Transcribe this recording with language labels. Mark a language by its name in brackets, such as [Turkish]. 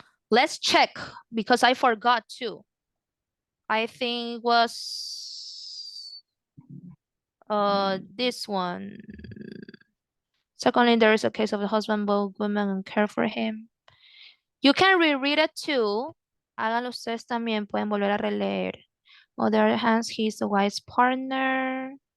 [English] Let's check because I forgot too. I think it was this one. Secondly, there is a case of the husband, both women, and care for him. You can reread it too. [Spanish] Háganlo ustedes también, pueden volver a releer. [English] On the other hand, he's the wife's partner.